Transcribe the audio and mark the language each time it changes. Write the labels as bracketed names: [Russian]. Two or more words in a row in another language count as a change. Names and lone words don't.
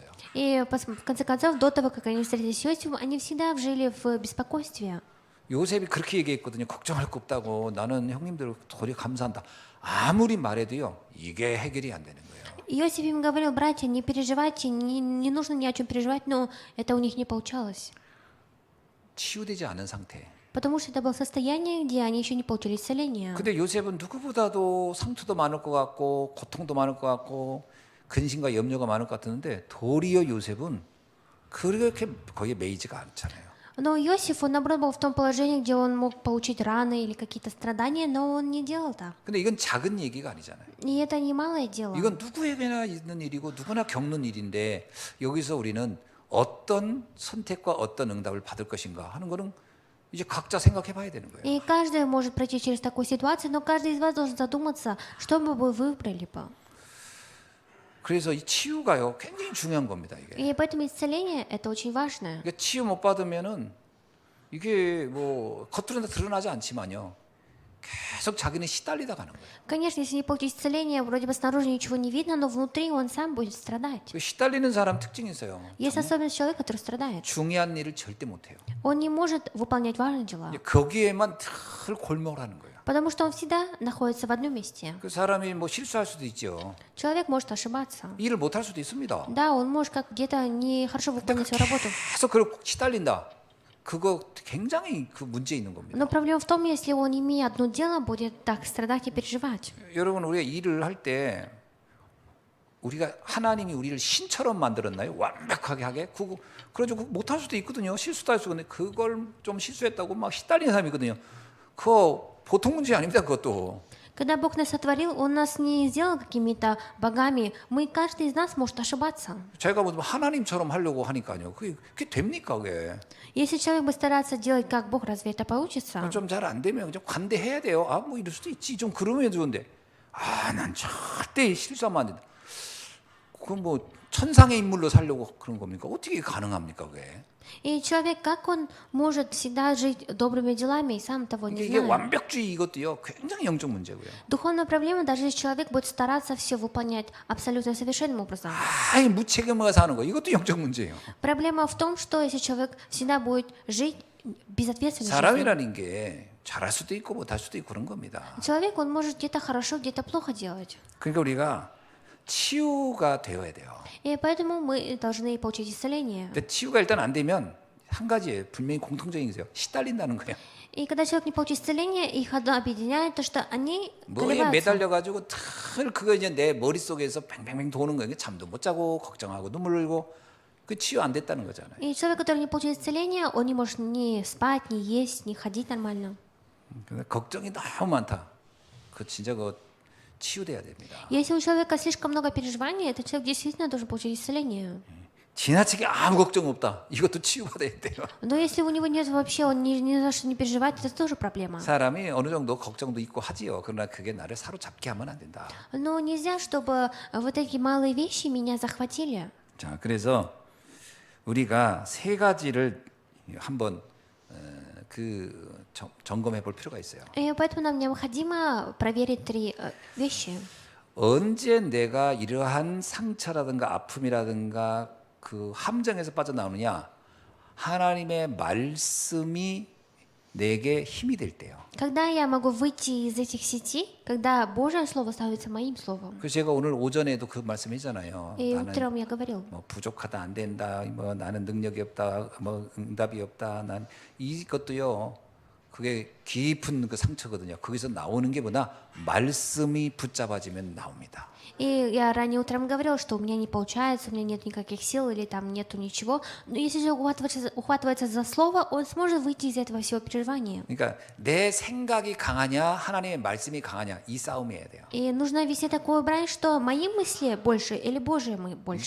[Russian] И в конце концов, до того, как они встретились с Иосифом, они всегда жили в беспокойстве. [Korean] 요셉이 그렇게 얘기했거든요. 걱정할 거 없다고 나는 형님들 도리 감사한다. 아무리 말해도요. 이게 해결이 안 되는 거예요. [Russian] Иосиф им говорил, братья, не переживайте, не нужно ни о чем переживать, но это у них не получалось. [Korean] 치유되지 않은 상태. [Russian] Потому что это было состояние, где они еще не получили исцеления. [Korean] 근데 요셉은 누구보다도 상처도 많을 것 같고 고통도 많을 것 같고 근심과 염려가 많을 것 같았는데 도리어 요셉은 그렇게 거기에 매이지가 않잖아요. [Russian] Но Иосиф, он, наоборот, был в том положении, где он мог получить раны или какие-то страдания, но он не делал так. [Korean] 근데 이건 작은 얘기가 아니잖아요. [Russian] И это не малое дело. [Korean] 이건 누구에게나 있는 일이고 누구나 겪는 일인데 여기서 우리는 어떤 선택과 어떤 응답을 받을 것인가 하는 거는 이제 각자 생각해 봐야 되는 거예요. [Russian] И каждый может пройти через такую ситуацию, но каждый из вас должен задуматься, что бы вы выбрали бы. [Korean] 그래서 이 치유가요 굉장히 중요한 겁니다. 이게. [Russian] И поэтому исцеление – это очень важно. [Korean] 그러니까 치유 못 받으면은 이게 뭐 겉으로는 드러나지 않지만요 계속 자기는 시달리다 가는 거예요. [Russian] Конечно, если не получить исцеление, вроде бы снаружи ничего не видно, но внутри он сам будет страдать. [Korean] 그 시달리는 사람 특징이 있어요. [Russian] Есть особенность человека, который страдает. [Korean] 중요한 일을 절대 못 해요. [Russian] Он не может выполнять важные дела, [Korean] 이제 거기에만 늘 골몰하는 거예요. [Russian] потому что он всегда находится в одном месте. [Korean] 그 사람이 뭐 실수할 수도 있죠. [Russian] Человек может ошибаться. [Korean] 일을 못 할 수도 있습니다. [Russian] Да, он может как где-то нехорошо выполнить свою работу. [Korean] 계속 그걸 시달린다. 그거 굉장히 그 문제 있는 겁니다. [Russian] Но проблема в том, если он, имея одно дело, будет так страдать и переживать. [Korean] 여러분 우리가 일을 할 때 우리가 하나님이 우리를 신처럼 만들었나요? 완벽하게 하게? 그거 그래가지고 못할 수도 있거든요. 실수도 할 수 있는데 그걸 좀 실수했다고 막 시달리는 사람이 있거든요. 그거 보통 문제 아닙니다. 그것도. [Russian] Когда Бог нас сотворил, Он нас не сделал какими-то богами. Мы, каждый из нас может ошибаться. [Korean] 제가 뭐 하나님처럼 하려고 하니까요. 그게 됩니까 그게? [Russian] Если человек будет стараться делать как Бог, разве это получится? [Korean] 좀 잘 안 되면 좀 관대해야 돼요. 아 뭐 이럴 수도 있지. 좀 그러면 좋은데. 아 난 절대 실수하면 안 된다. 그건 뭐 천상의 인물로 살려고 그런 겁니까? 어떻게 가능합니까 그게? [Russian] И человек, как он может всегда жить добрыми делами и сам того не [Korean] 이게 [Russian] зная? [Korean] 완벽주의 이것도요. 굉장히 영적 문제고요. [Russian] Духовная проблема, даже если человек будет стараться все выполнять абсолютно совершенным образом. [Korean] 아예 무책임하게 사는 거. 이것도 영적 문제예요. [Russian] Проблема в том, что если человек всегда будет жить безответственной жизнью, [Korean] 사람이라는 게 잘할 수도 있고 못할 수도 있고 그런 겁니다. [Russian] человек, он может где-то хорошо, где-то плохо делать. [Korean] 그러니까 우리가 치유가 되어야 돼요. [Russian] И поэтому мы должны получить исцеление. [Korean] 근데 치유가 일단 안 되면 한 가지예요. 분명히 공통적인 게 있어요. 시달린다는 거예요. [Russian] И когда человек не получит исцеление, их одно объединяет то, что они [Korean] 뭐에 [Russian] колебаются. [Korean] 매달려가지고 늘 그거 이제 내 머릿속에서 뱅뱅뱅 도는 거예요. 잠도 못 자고 걱정하고 눈물 흘리고 그 치유 안 됐다는 거잖아요. [Russian] И человек, который не получил исцеление, он не может ни спать, ни есть, ни ходить нормально. [Korean] 근데 걱정이 너무 많다. 그 진짜 그 치유돼야 됩니다. [Russian] Если у человека слишком много переживаний, этот человек действительно должен получить исцеление. [Korean] 지나치게 아무 걱정 없다. 이것도 치유받아야 돼요. [Russian] Но если у него нет вообще, он ни за что не переживает, это тоже проблема. [Korean] 사람이 어느 정도 걱정도 있고 하지요. 그러나 그게 나를 사로잡게 하면 안 된다. [Russian] Но нельзя, чтобы вот эти малые вещи меня захватили. [Korean] 자, 그래서 우리가 세 가지를 한번 점검해 볼 필요가 있어요. [Russian] И поэтому нам необходимо проверить три вещи. [Korean] 언제 내가 이러한 상처라든가 아픔이라든가 그 함정에서 빠져나오느냐? 하나님의 말씀이 내게 힘이 될 때요. [Russian] Когда я могу выйти из этих сетей, когда Божье Слово становится моим Словом. [Korean] 그래서 제가 오늘 오전에도 그 말씀했잖아요. [Russian] И [Korean] 나는 [Russian] утром я говорил, [Korean] 뭐 부족하다 안 된다. 뭐 나는 능력이 없다. 뭐 응답이 없다. 난 이것도요. 그게 깊은 그 상처거든요. 거기서 나오는 게 뭐냐? 말씀이 붙잡아지면 на옵니다. [Russian] И я ранее утром говорил, что у меня не получается, у меня нет никаких сил или там нету ничего. Но если же ухватывается за слово, он сможет выйти из этого всего переживания. [Korean] 그러니까 내 생각이 강하냐, 하나님의 말씀이 강하냐 이 싸움이어야 돼요. [Russian] И нужно вести такую брань, что мои мысли больше или Божьи мы больше.